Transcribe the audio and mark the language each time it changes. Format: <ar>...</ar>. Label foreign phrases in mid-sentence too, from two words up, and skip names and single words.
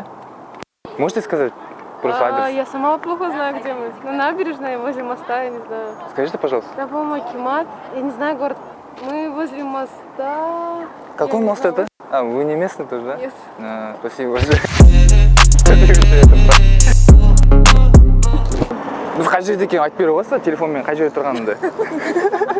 <ru>Можете сказать просто адрес? Я сама плохо знаю, где мы. На набережной, возле моста, я не знаю. Скажите, пожалуйста. Да, по-моему, Акимат. Я не знаю город. Мы возле моста. Какой мост это? А, вы не местный тоже, да? Нет. Спасибо большое.</ru> <kk>Біз қай жерде екен айтып бере қойса телефонмен қай жерде тұрғанымды.</kk>